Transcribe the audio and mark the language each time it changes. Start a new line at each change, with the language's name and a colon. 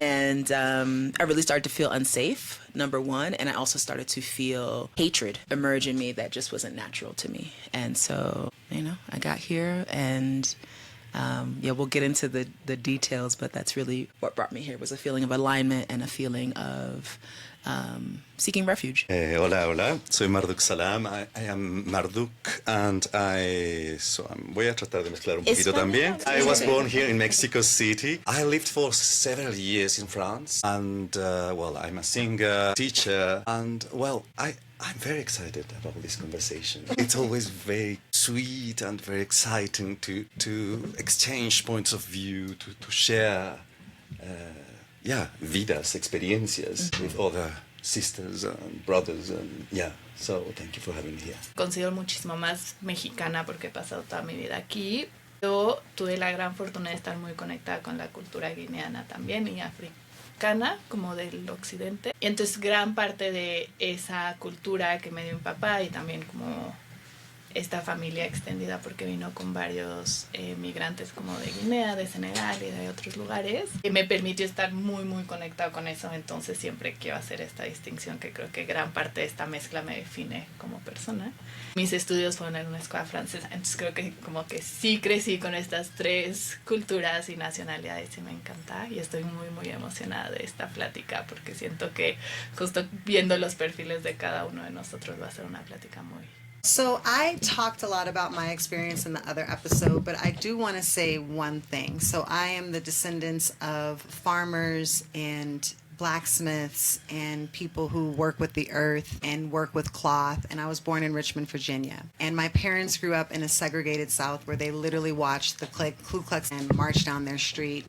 English: And I really started to feel unsafe, number one, and I also started to feel hatred emerge in me that just wasn't natural to me. And so, you know, I got here and We'll get into the details, but that's really what brought me here, was a feeling of alignment and a feeling of seeking refuge.
Spanish: Hola, soy Marduk Salam.
English: I am Marduk, and
Spanish: voy a tratar de mezclar un poquito también.
English: I was born here in Mexico City. I lived for several years in France, and I'm a singer, teacher, and I'm very excited about this conversation. It's always very sweet and very exciting to exchange points of view, to share
Spanish: vidas, experiencias
English: with other sisters and brothers, and so thank you for having me here.
Spanish: Considero muchísimo más mexicana porque he pasado toda mi vida aquí. Yo tuve la gran fortuna de estar muy conectada con la cultura guineana también y africana, como del occidente. Y entonces gran parte de esa cultura que me dio mi papá y también como esta familia extendida, porque vino con varios migrantes como de Guinea, de Senegal y de otros lugares, y me permitió estar muy muy conectado con eso. Entonces siempre quiero hacer esta distinción, que creo que gran parte de esta mezcla me define como persona. Mis estudios fueron en una escuela francesa, entonces creo que como que sí crecí con estas tres culturas y nacionalidades y me encanta, y estoy muy muy emocionada de esta plática porque siento que justo viendo los perfiles de cada uno de nosotros va a ser una plática muy...
English: So I talked a lot about my experience in the other episode, but I do want to say one thing. So I am the descendants of farmers and blacksmiths and people who work with the earth and work with cloth. And I was born in Richmond, Virginia. And my parents grew up in a segregated South where they literally watched the Ku Klux Klan march down their street.